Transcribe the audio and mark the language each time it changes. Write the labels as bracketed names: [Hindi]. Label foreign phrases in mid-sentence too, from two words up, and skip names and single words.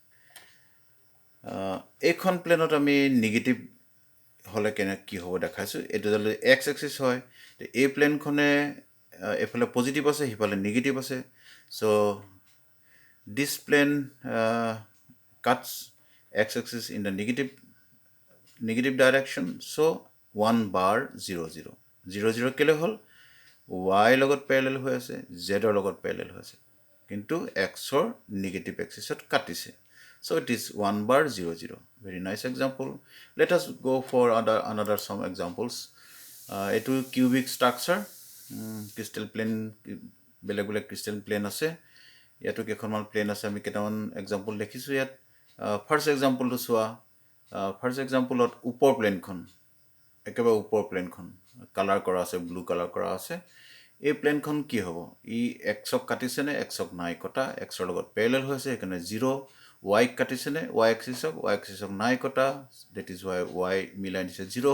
[Assamese] এইখন প্লেনত আমি নিগেটিভ হ'লে কি হ'ব দেখাইছোঁ এইটো যদি [English] x axis [Assamese] হয় তো এই প্লেনখনে এফালে পজিটিভ আছে সিফালে নিগেটিভ আছে [English] so this plane cuts x axis in the negative direction so 1 bar 0 [Assamese] কেলে হ'ল y লগত পেৰেলেল হৈ আছে z ৰ লগত পেৰেলেল হৈ আছে কিন্তু xৰ নেগেটিভ এক্সিছত কাটিছে [English] so it is 1 bar 0 very nice example let us go for another some examples এটো cubic structure crystal plane [Assamese] বেলেগ বেলেগ [English] crystal plane [Assamese] আছে ইয়াতো কেইখনমান প্লেন আছে আমি কেইটামান এক্সাম্পল দেখিছোঁ ইয়াত [English] first exampleটো [Assamese] চোৱা [English] first exampleত [Assamese] ওপৰ প্লেনখন একেবাৰে ওপৰ প্লেনখন কালাৰ কৰা আছে [English] blue colour [Assamese] কৰা আছে এই প্লেনখন কি হ'ব ই এক্সক কাটিছেনে এক্সক নাই কটা এক্সৰ লগত পেৰেলেল হৈছে সেইকাৰণে 0 y কাটিছেনে y এক্সিছক নাই কটা [English] that is y Miller indices 0